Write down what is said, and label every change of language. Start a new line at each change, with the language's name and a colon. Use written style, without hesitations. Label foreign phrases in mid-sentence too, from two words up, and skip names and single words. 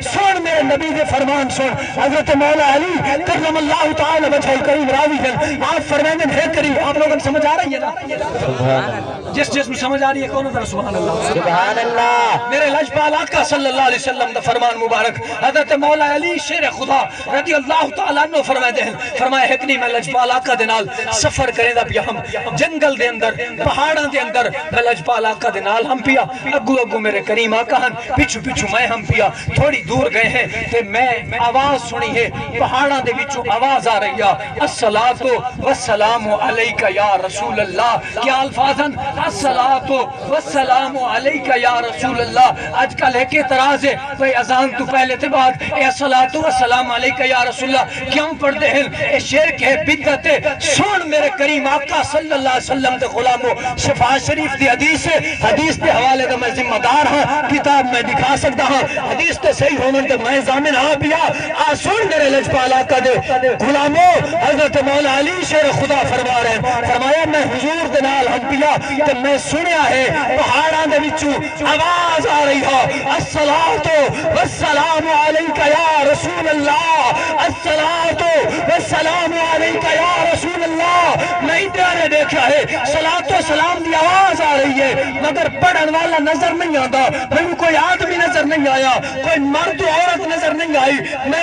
Punjabi: سن میرے نبی دے فرمان سن، حضرت مولا علی کرم اللہ تعالی وجہ کریم راوی ہیں، آپ فرمانے ہیں کریم، آپ لوگوں سمجھ آ رہی ہے نا؟ جس میں سمجھ آ رہی ہے کون ذرا
Arabic: سبحان اللہ سبحان اللہ۔
Punjabi: میرے لجپال آقا
Arabic: صلی اللہ علیہ وسلم
Punjabi: دا فرمان مبارک حضرت مولا علی شیر خدا
Arabic: رضی اللہ تعالیٰ عنہ
Punjabi: فرمائے دے ہیں، فرمائے ایک نہیں میں لجپال آقا دے نال سفر کریں دا پیا ہم جنگل دے اندر پہاڑاں دے اندر لجپال آقا دے نال ہم پیا اگو اگو میرے کریم آقا ہن پچھو پچھو میں ہم پیا تھوڑی دور گئے ہیں تے میں آواز سنی ہے پہاڑاں دے وچوں آواز آ رہی ہے
Arabic: الصلاۃ والسلام علیک یا رسول اللہ
Punjabi: کیا الفاظن
Arabic: الصلاۃ والسلام علیک یا رسول اللہ
Punjabi: آج کل ایک اعتراض ہے بھئی اذان تو پہلے تے بعد اے
Arabic: الصلاۃ والسلام علیک یا رسول اللہ
Urdu: کیوں پڑھتے ہیں
Punjabi: اے شرک ہے بدعت ہے سن میرے کریم آقا
Arabic: صلی اللہ علیہ وسلم
Punjabi: دے غلامو شفاعت شریف دی حدیث ہے حدیث دے حوالے دا میں ذمہ دار ہاں کتاب میں دکھا سکتا ہاں حدیث تے صحیح ہونے تے میں ضامن ہاں بیا آ سن میرے لجپال آقا دے غلامو حضرت مولا علی شیر خدا فرما رہے ہیں فرمایا میں حضور دے نال ہم پیا تے میں سنیا ہے پہاڑاں دے وچوں آواز آ رہی ہے
Arabic: الصلاۃ والسلام علیک یا رسول اللہ الصلاۃ والسلام علیک یا رسول اللہ
Punjabi: میں نے دیکھا ہے صلاۃ و سلام دی آواز آ رہی ہے مگر پڑھن والا نظر نہیں آتا میں
Urdu: کوئی آدمی نظر نہیں آیا کوئی مرد و عورت نظر نہیں آئی
Punjabi: میں